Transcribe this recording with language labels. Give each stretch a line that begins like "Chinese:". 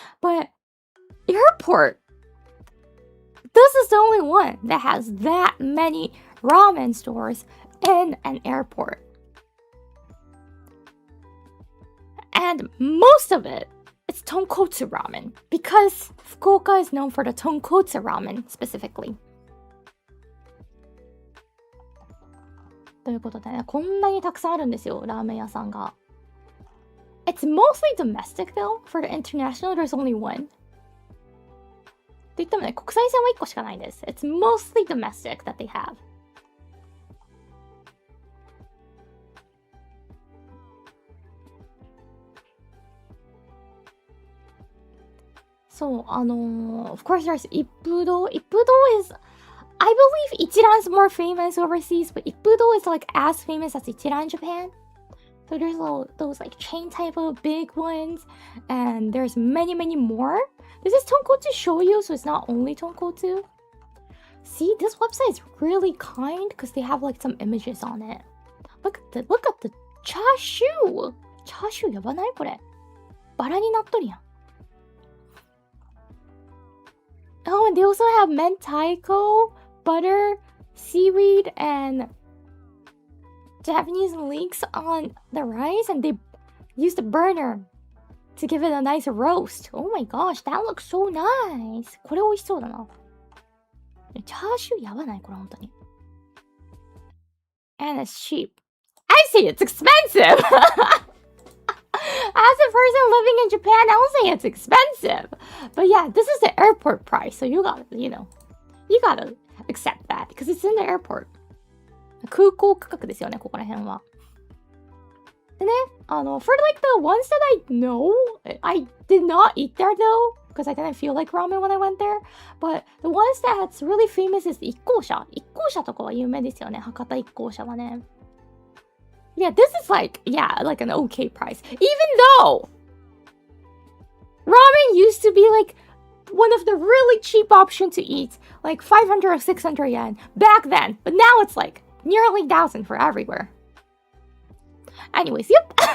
English: But airport, this is the only one that has that many ramen stores in an airport. And most of it is tonkotsu ramen because Fukuoka is known for the tonkotsu ramen specifically.
Japanese: ということでね、こんなにたくさんあるんですよ、ラーメン屋さんが。
English: It's mostly domestic though. For the international, there's only one.
Japanese: って言ってもね、国際線は1個しかないんです。
English: It's mostly domestic that they have. So, of course there's Ippudo. Ippudo is, I believe Ichiran's more famous overseas, but Ippudo is like as famous as Ichiran in Japan. So there's those like chain type of big ones, and there's many more. This is tonkotsu shoyu, so it's not only tonkotsu. See, this website is really kind because they have like some images on it. Look at the chashu.
Japanese: Chashu やばないこれ。バラになっとるやん。
English: Oh, and they also have mentaiko, butter, seaweed, and Japanese leeks on the rice, and they use the burner to give it a nice roast. Oh my gosh, that looks so nice.
Japanese: これ美味しそうだな。チャーシューやばないこれ本当に。
English: And it's cheap. I say it's expensive! As a person living in Japan, I don't say it's expensive. But yeah, this is the airport price, so you gotta, you gotta accept that because it's in the airport.
Japanese: 空港価格ですよね、ここら辺は。でね、
English: for like the ones that I know, I did not eat there though, because I didn't feel like ramen when I went there. But the ones that's really famous is 一行車。
Japanese: 一行車とかは有名ですよね、博多一行車はね。
English: Yeah, this is like, yeah, like an okay price. Even though ramen used to be like one of the really cheap options to eat, like 500 or 600 yen back then. But now it's like nearly 1,000 for everywhere. Anyways, yep.